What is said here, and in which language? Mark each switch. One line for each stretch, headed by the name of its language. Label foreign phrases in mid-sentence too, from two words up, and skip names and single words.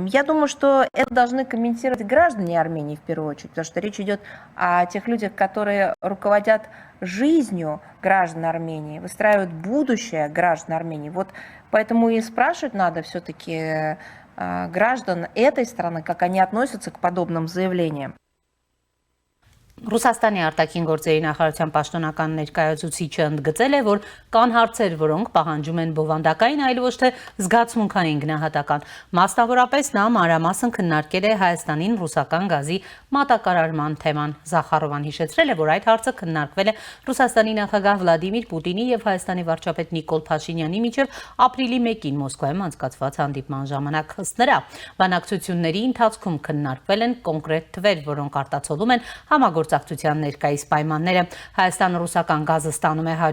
Russian: Я думаю, что это должны комментировать граждане Армении в первую очередь, потому что речь идет о тех людях, которые руководят жизнью граждан Армении, выстраивают будущее граждан Армении. Вот поэтому и спрашивать надо все-таки граждан этой страны, как они относятся к подобным заявлениям.
Armenian: Ռուսաստանի արտաքին գործերի նախարարության պաշտոնական ներկայացուցիչը ընդգծել է, որ կան հարցեր, որոնք պահանջում են բովանդակային, այլ ոչ թե զգացմունքային գնահատական։ Մասնավորապես նա մանրամասն քննարկել է Հայաստանին ռուսական գազի մատակարարման թեման։ Զախարովան հիշեցրել է, որ այդ հարցը քննարկվել է Ռուսաստանի նախագահ Վլադիմիր Պուտինի եւ Հայաստանի վարչապետ Նիկոլ Փաշինյանի միջև ապրիլի 1-ին Մոսկվայում անցկացված հանդիպման ժամանակ։ Ըստ նրա, բանակցությունների ընթացքում քննարկվել են կոնկրետ թվեր, որոնք արտացոլում են համագործակցության ներկայիս պայմանները։ Հայաստանը ռուսական գազը ստանում է